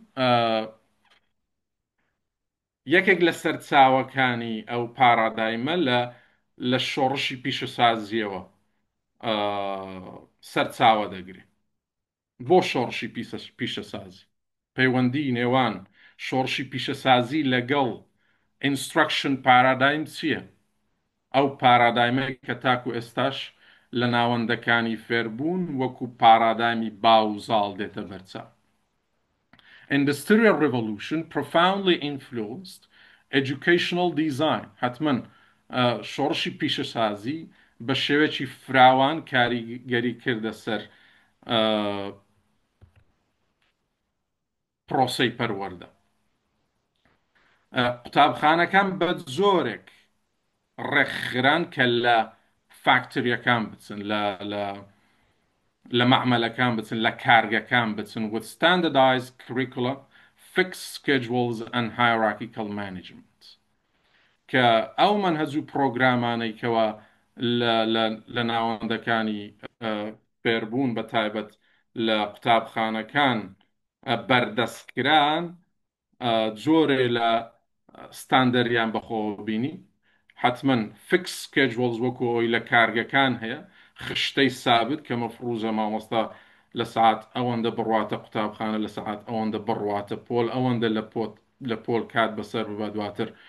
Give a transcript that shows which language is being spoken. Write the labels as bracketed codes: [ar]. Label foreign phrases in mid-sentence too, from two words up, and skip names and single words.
[ckb] یەکێک لە سەرچاوەکانی ئەو پارادایمە لە شۆڕشی پیشەسازیەوە سەرچاوە دەگرێت بۆ شۆڕشی پیشەسازی پەیوەندی نێوان شۆڕشی پیشەسازی لەگەڵ [en] instruction paradigm [ckb] چییە؟ ئەو پارادایمە کە تاکو ئێستاش لە ناوەندەکانی فێربوون وەکو پارادایمی باوزاڵ دێتە بەرچاو. [en] Industrial Revolution profoundly influenced educational design. [ckb] حتما شۆڕشی پیشەسازی بە شێوەیەکی فراوان کاریگەری کردە سەر پرۆسەی پەروەردە. قوتابخانەکان بە زۆرێک ڕێکخران کە لە فاکتریەکان بچن لە معمەلەکان بچن لە کارگەکان بچن [en] with standardized curricula, fixed schedules and hierarchical management [ckb] کە ئەو منهەج و پرۆگرامانەی کەوە لە ناوەندەکانی فێربوون بە تایبەت لە قوتابخانەکان بەردەستکران جۆرێ لە ستاندەریان بەخۆبینی حتمما [en] fixed schedules [ckb] وەکو ئەوی لە کارگەکان هەیە خشتەی سابت کە مەفروزە مامۆستا لە سعات ئەوەندە بڕواتە قوتابخانە لە سعات ئەوەندە بڕواتە پۆل ئەوەندە لە پۆل کات بەسەر ببە دواتر